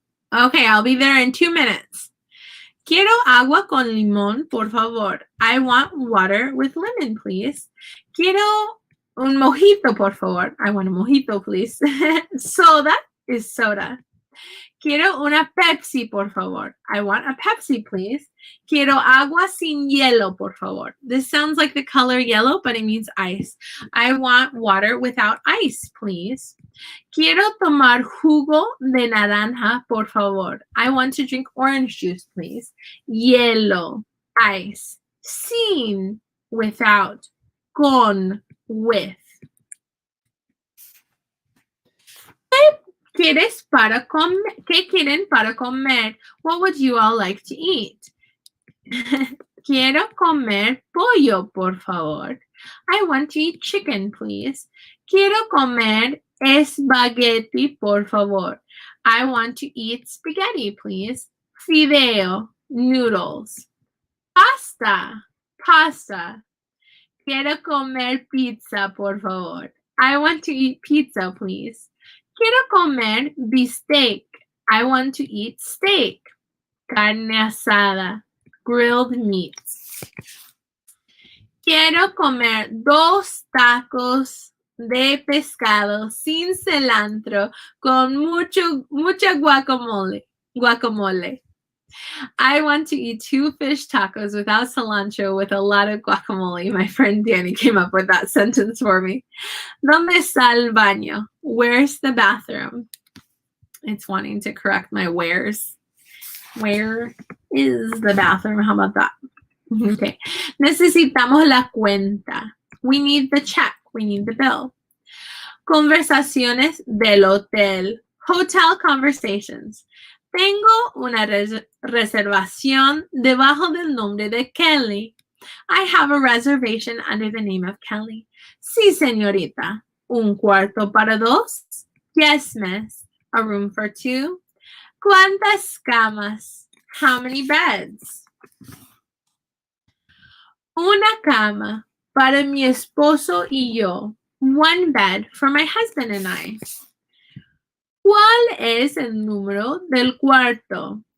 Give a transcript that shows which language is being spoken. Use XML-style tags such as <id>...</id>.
<en>Okay, I'll be there in 2 minutes.</en> <es>Quiero agua con limón, por favor.</es> <en>I want water with lemon, please.</en> <es>Quiero un mojito, por favor.</es> <en>I want a mojito, please. Soda is soda.</en> <es>Quiero una Pepsi, por favor.</es> <en>I want a Pepsi, please.</en> <es>Quiero agua sin hielo, por favor.</es> <en>This sounds like the color yellow, but it means ice. I want water without ice, please.</en> <es>Quiero tomar jugo de naranja, por favor.</es> <en>I want to drink orange juice, please. Hielo, ice. Sin, without. Con, with.</en> <es>¿Qué quieren para comer?</es> <en>What would you all like to eat?</en> <es>Quiero comer pollo, por favor.</es> <en>I want to eat chicken, please.</en> <es>Quiero comer espagueti, por favor.</es> <en>I want to eat spaghetti, please. Fideo, noodles. Pasta.</en> <es>Quiero comer pizza, por favor.</es> <en>I want to eat pizza, please.</en> <es>Quiero comer bistec.</es> <en>I want to eat steak. Carne asada. Grilled meats.</en> <es>Quiero comer 2 tacos de pescado sin cilantro con mucha guacamole.</es> <en>I want to eat 2 fish tacos without cilantro with a lot of guacamole. My friend Danny came up with that sentence for me.</en> <es>¿Dónde está el baño?</es> <en>Where's the bathroom? It's wanting to correct my where's. Where is the bathroom? How about that? Okay.</en> <es>Necesitamos la cuenta.</es> <en>We need the check. We need the bill.</en> <es>Conversaciones del hotel.</es> <en>Hotel conversations.</en> <es>Tengo una reservación debajo del nombre de Kelly.</es> <en>I have a reservation under the name of Kelly.</en> <es>Sí, señorita. Un cuarto para dos?</es> <en>Yes, miss. A room for two?</en> <es>¿Cuántas camas?</es> <en>How many beds?</en> <es>Una cama para mi esposo y yo.</es> <en>One bed for my husband and I.</en> <es>¿Cuál es el número del cuarto?</es>